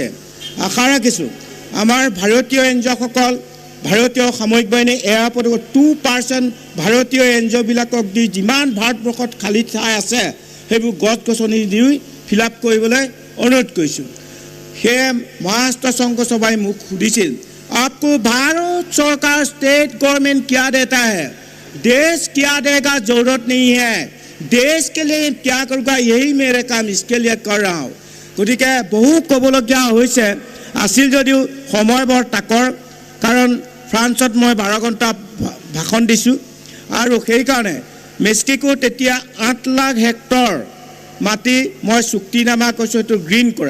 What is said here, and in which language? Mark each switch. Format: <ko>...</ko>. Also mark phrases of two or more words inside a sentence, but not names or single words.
<as>আশা ৰাখিছোঁ আমাৰ ভাৰতীয় এনজিঅ'সকল, ভাৰতীয় সামৰিক বাহিনী এয়াৰপৰ্টত 2% ভাৰতীয় এনজিঅ'বিলাকক দি যিমান ভাৰতবৰ্ষত খালী ঠাই আছে সেইবোৰ গছ গছনি দি</as> <en>fill up</en> <as>কৰিবলৈ অনুৰোধ কৰিছোঁ। সেয়ে মহাৰাষ্ট্ৰ সংঘ সভাই মোক সুধিছিল,</as> <hi>आपको भारत सरकार स्टेट गवर्नमेंट क्या देता है, देश क्या देगा, जरूरत नहीं है, देश के लिए क्या करूँगा, यही मेरे काम, इसके लिए कर रहा हूँ।</hi> <as>গতিকে বহু ক'বলগীয়া হৈছে আছিল যদিও সময় বৰ তাকৰ, কাৰণ ফ্ৰান্সত মই 12 ঘণ্টা ভাষণ দিছোঁ। আৰু সেইকাৰণে মেক্সিকোত তেতিয়া 8 লাখ হেক্টৰ মাটি মই চুক্তিনামা কৈছোঁ এইটো গ্ৰীণ কৰা।</as>